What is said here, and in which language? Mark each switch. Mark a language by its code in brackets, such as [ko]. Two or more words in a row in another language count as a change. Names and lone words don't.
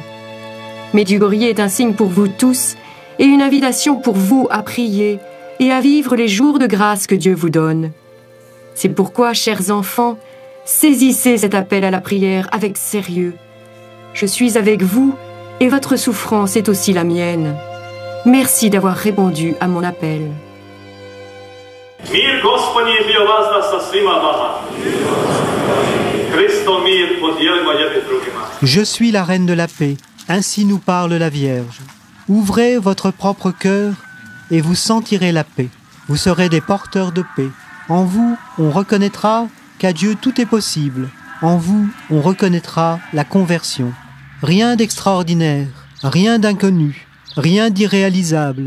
[fr] Medjugorje est un signe pour vous tous et une invitation pour vous à prier et à vivre les jours de grâce que Dieu vous donne. C'est pourquoi, chers enfants, saisissez cet appel à la prière avec sérieux. Je suis avec vous et votre souffrance est aussi la mienne. Merci d'avoir répondu à mon appel. [hr] Mir Gospodnji je bio vazda sa svima vama. Hristo mir podijelimo jedni drugima. [fr] Je suis la reine de la paix, ainsi nous parle la Vierge. Ouvrez votre propre cœur et vous sentirez la paix. Vous serez des porteurs de paix. En vous, on reconnaîtra qu'à Dieu tout est possible. En vous, on reconnaîtra la conversion. Rien d'extraordinaire, rien d'inconnu, rien d'irréalisable.